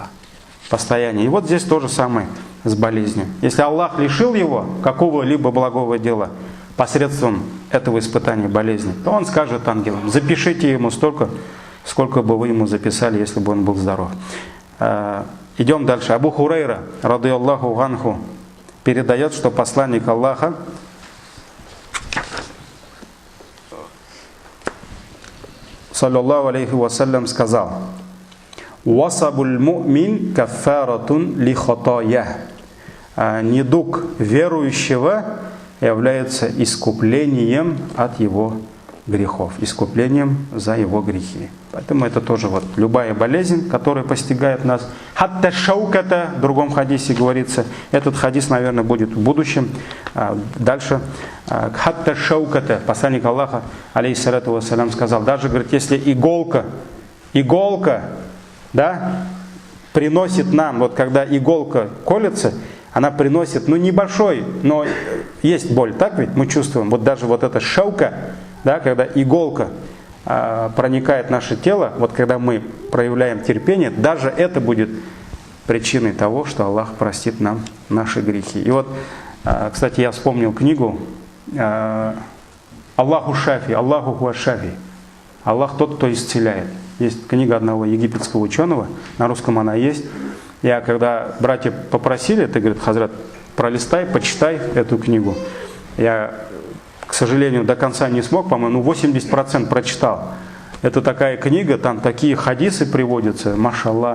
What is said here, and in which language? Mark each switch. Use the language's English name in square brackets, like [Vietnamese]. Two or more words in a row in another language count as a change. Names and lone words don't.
[Russian] Постояние. И вот здесь то же самое с болезнью. Если Аллах лишил его какого-либо благого дела посредством этого испытания болезни, то он скажет ангелам: запишите ему столько, сколько бы вы ему записали, если бы он был здоров. Идем дальше. [Arabic] Абу Хурайра, رضي الله عنه, [Russian] передает, что посланник Аллаха, [Arabic] صلى الله عليه وسلم, сказал: «وصب المؤمن كفارة لخطايا». [Russian] Недуг верующего является искуплением от его грехов, искуплением за его грехи. Поэтому это тоже любая болезнь, которая постигает нас. [Arabic] حتى شوكة, [Russian] в другом хадисе говорится, этот хадис, наверное, будет в будущем. Дальше. [Arabic] حتى شوكة, [Russian] посланник Аллаха, [Arabic] عليه الصلاة والسلام, [Russian] сказал, даже, говорит, если иголка, да, приносит нам, когда иголка колется, она приносит, небольшой, но есть боль, так ведь мы чувствуем, даже эта шаука, да, когда иголка проникает в наше тело, вот когда мы проявляем терпение, даже это будет причиной того, что Аллах простит нам наши грехи. И вот, кстати, я вспомнил книгу «Аллаху шафи», «Аллаху хуа шафи». Аллах тот, кто исцеляет. Есть книга одного египетского ученого, на русском она есть. Я когда братья попросили, ты, говорит, Хазрат, пролистай, почитай эту книгу. Я, к сожалению, до конца не смог, по-моему, 80% прочитал. Это такая книга, там такие хадисы приводятся, машаллах.